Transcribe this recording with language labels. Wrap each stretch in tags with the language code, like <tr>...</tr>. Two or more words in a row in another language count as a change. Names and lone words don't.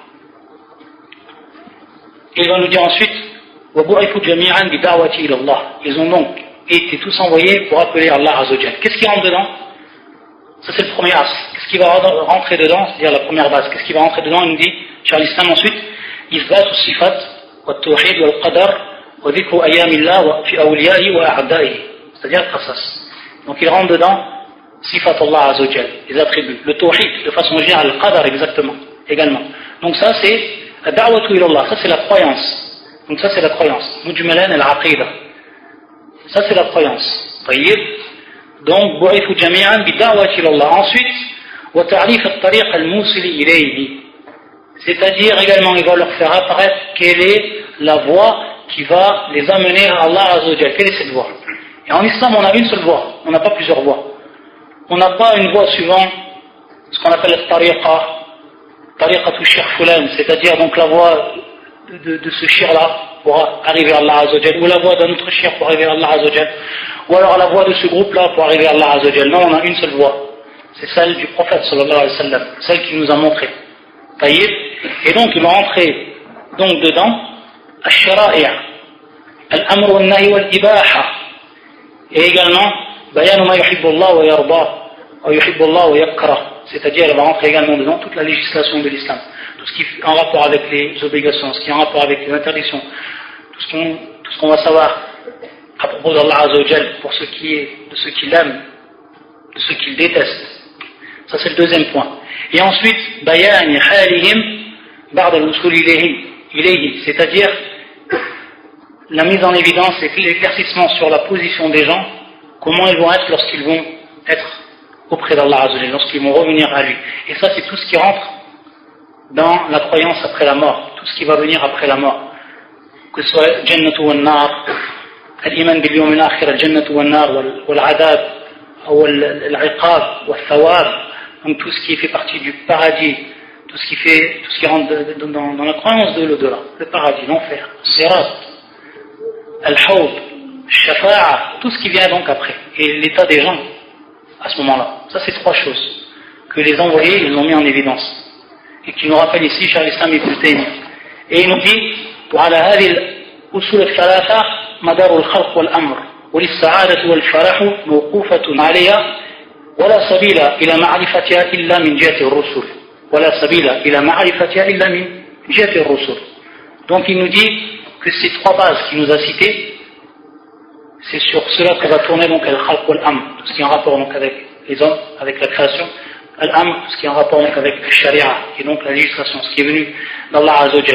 <fr>Il va nous dire ensuite, ils ont donc été tous envoyés pour appeler</fr> <ar>الله عز وجل.</ar> <fr>Qu'est-ce qui rentre dedans? Ça c'est le premier as. Qu'est-ce qui va rentrer dedans? C'est-à-dire la première base. Qu'est-ce qui va rentrer dedans? Il nous dit, Cheikh al-Islam ensuite,</fr> <ar>إثبات الصفات والتوحيد والقدر وذكر أيام الله في أوليائه وأعدائه.</ar> <fr>C'est-à-dire le qasas. Donc il rentre dedans</fr> <ar>صفات الله عز وجل,</ar> <fr>les attributs, le tawhid de façon générale, le qadar exactement, également. Donc ça c'est</fr> <ar>دعوة إلى الله,</ar> <fr>ça c'est la croyance. Donc ça c'est la croyance.</fr> <ar>مجملا العقيدة.</ar> <fr>Ça c'est la croyance. طيب.</fr> <ar>Donc بعثوا جميعا بدعوة إلى الله. Ensuite, وتعريف الطريق الموصل إليه.</ar> <fr>C'est-à-dire également il va leur faire apparaître quelle est la voie qui va les amener à</fr> <ar>الله عز وجل.</ar> <fr>Quelle est cette voie? Et en islam on a une seule voie, on n'a pas plusieurs voies. On n'a pas une voie suivant ce qu'on appelle la</fr> <ar>طريقة الشيخ فلان,</ar> <fr>c'est-à-dire donc la voie de ce shir-là pour arriver à</fr> <ar>الله عز وجل,</ar> <fr>ou la voie d'un autre shir pour arriver à</fr> <ar>الله عز وجل,</ar> <fr>ou alors la voie de ce groupe-là pour arriver à</fr> <ar>الله عز وجل.</ar> <fr>Non, on a une seule voie, c'est celle du prophète</fr> <ar>صلى الله عليه وسلم,</ar> <fr>celle qu'il nous a montrée. Taïb. Et donc il va entrer donc dedans</fr> <ar>الشرائع، الأمر والنهي والإباحة, et également بيان ما يحب الله ويرضى ويحب الله ويكره,</ar> <fr>c'est-à-dire elle va rentrer également dedans toute la législation de l'islam, tout ce qui est en rapport avec les obligations, ce qui est en rapport avec les interdictions, tout ce qu'on va savoir à propos d'</fr> <ar>الله عز وجل</ar> <fr>pour ce qui est de ce qu'il aime, de ce qu'il déteste. Ça c'est le deuxième point. Et ensuite</fr> <ar>بيان حالهم بعد الوصول إليه,</ar> <fr>c'est-à-dire la mise en évidence et l'éclaircissement sur la position des gens, comment ils vont être lorsqu'ils vont être auprès d'</fr> <ar>الله عز وجل,</ar> <fr>lorsqu'ils vont revenir à lui. Et ça c'est tout ce qui rentre dans la croyance après la mort, tout ce qui va venir après la mort, que ce soit</fr> <ar>الجنة والنار، الإيمان باليوم الآخر، الجنة والنار والعذاب</ar> <fr>ou</fr> <ar>العقاب والثواب,</ar> <fr>donc tout ce qui fait partie du paradis, tout ce qui rentre dans la croyance de l'au-delà, le paradis, l'enfer,</fr> <ar>صراط، الحوض، شفاعة,</ar> <fr>tout ce qui vient donc après, et l'état des gens à ce moment-là. Ça c'est trois choses que les envoyés ils ont mis en évidence et qui nous rappellent ici Cheikh al-Islam Ibn Taymiyyah. Et il nous dit</fr> <ar>وعلى هذه الأصول الثلاثة مدار الخلق والأمر وللسعادة والفرح موقوفة عليها ولا سبيل إلى معرفتها إلا من جهة الرسل ولا سبيل إلى معرفتها إلا من جهة الرسل.</ar> <fr>Donc il nous dit que ces trois bases qu'il nous a citées, c'est sur cela que va tourner donc</fr> <ar>الخلق والأمر,</ar> <fr>tout ce qui est en rapport donc avec les hommes, avec la création, al-amr, tout ce qui est en rapport donc avec la sharia, et donc la législation, ce qui est venu d'</fr> <ar>الله عز وجل.</ar>